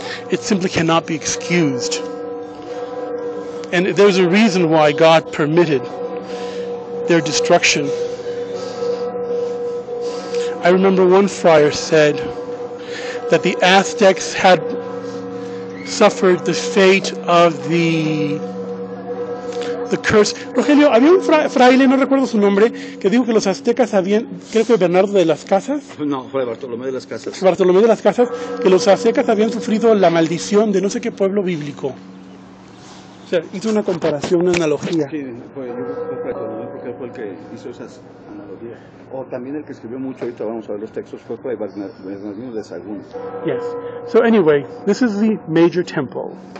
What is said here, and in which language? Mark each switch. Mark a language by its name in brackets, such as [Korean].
[English] It simply cannot be excused. And there's a reason why God permitted their destruction. I remember one friar said that the Aztecs had suffered the fate of the curse. [Spanish] Rogelio, había un fraile, no recuerdo su nombre, que dijo que los aztecas habían, creo que Bernardo de las Casas. No, fue Bartolomé de las Casas. Bartolomé de las Casas, que los aztecas habían sufrido la maldición de no sé qué pueblo bíblico. O sea, hizo una comparación, una analogía. Sí, fue Bartolomé porque fue el que hizo esas analogías. O también el que escribió mucho, ahorita vamos a ver los textos, fue Bernardino de Sahagún. [English] Yes. So anyway, this is the major temple.